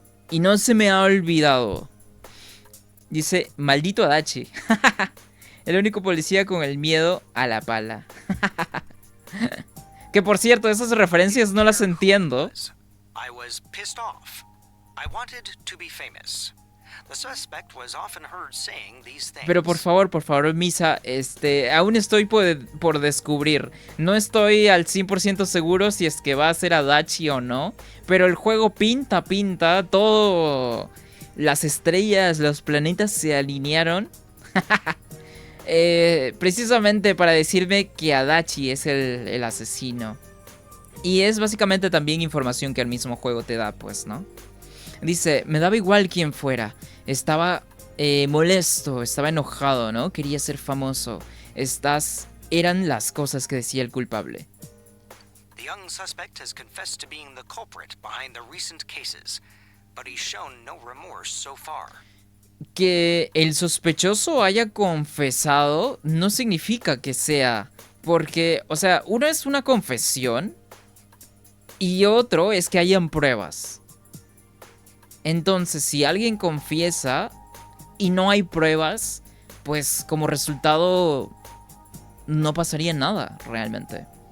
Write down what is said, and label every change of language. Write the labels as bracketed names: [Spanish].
[Spanish] Y no se me ha olvidado. Dice, maldito Adachi. El único policía con el miedo a la pala. Que por cierto, esas referencias no las entiendo. [English] I was pissed off. I wanted to be famous. The suspect was often heard saying these things. [Spanish] Pero por favor, Misa, aún estoy por descubrir. No estoy al 100% seguro si es que va a ser Adachi o no. Pero el juego pinta, todo. Las estrellas, los planetas se alinearon. Precisamente para decirme que Adachi es el asesino. Y es básicamente también información que el mismo juego te da, pues, ¿no? Dice, me daba igual quién fuera. Estaba molesto, estaba enojado, ¿no? Quería ser famoso. Estas eran las cosas que decía el culpable. [English] The young suspect has confessed to being the culprit behind the recent cases, but he's shown no remorse so far. [Spanish] Que el sospechoso haya confesado no significa que sea, porque, o sea, uno es una confesión y otro es que hayan pruebas. Entonces, si alguien confiesa y no hay pruebas, pues como resultado no pasaría nada realmente.